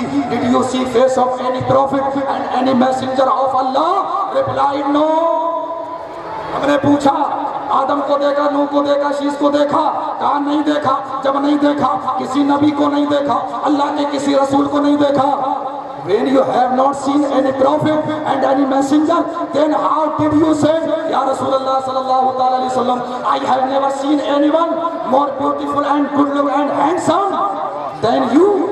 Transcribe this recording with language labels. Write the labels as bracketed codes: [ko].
[en] Did you see face of any prophet and any messenger of Allah? Replied no. [ur] ہم نے پوچھا, آدم کو دیکھا, نوح کو دیکھا, شیس کو دیکھا؟ کہا نہیں دیکھا. جب نہیں دیکھا, کسی نبی کو نہیں دیکھا, اللہ کے کسی رسول کو نہیں دیکھا. [en] When you have not seen any prophet and any messenger, then how did you say, Ya Rasulullah sallallahu ta'ala alayhi wa sallam, I have never seen anyone more beautiful and good looking and handsome than you?